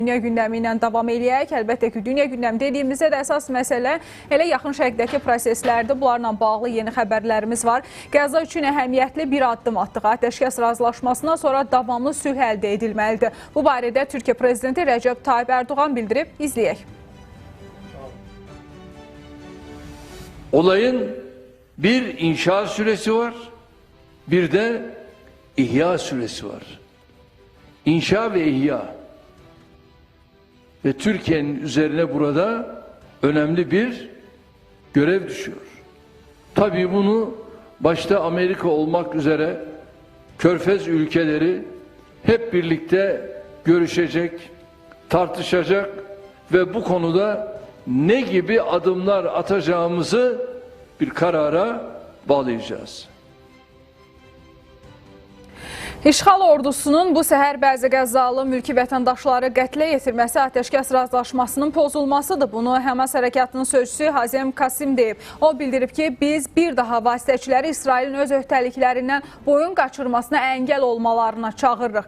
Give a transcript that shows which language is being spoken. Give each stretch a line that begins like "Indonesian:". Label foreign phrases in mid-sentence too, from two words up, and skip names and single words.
Azerbaijani: Dünya gündəmi ilə davam eləyək. Əlbəttə ki, dünya gündəmi dediyimizdə də əsas məsələ elə yaxın şərqdəki proseslərdir. Bunlarla bağlı yeni xəbərlərimiz var. Qəzza üçün əhəmiyyətli bir addım atdıq. Atəşkəs razılaşmasından sonra davamlı sülh əldə edilməlidir. Bu barədə Türkiyə Prezidenti Rəcəb Tayyip Erdoğan bildirib. İzləyək.
Turkish: Olayın bir inşa süresi var, bir de ihya süresi var. İnşa ve ihya. Ve Türkiye'nin üzerine burada önemli bir görev düşüyor. Tabii bunu başta Amerika olmak üzere Körfez ülkeleri hep birlikte görüşecek, tartışacak ve bu konuda ne gibi adımlar atacağımızı bir karara bağlayacağız.
Azerbaijani: İşğal ordusunun bu səhər bəzi Qəzzalı mülki vətəndaşları qətlə yetirməsi atəşkəs razılaşmasının pozulmasıdır. Bunu Həmas hərəkatının sözçüsü Hazem Kasim deyib. O bildirib ki, biz bir daha vasitəçiləri İsrailin öz öhdəliklərindən boyun qaçırmasına əngəl olmalarına çağırırıq.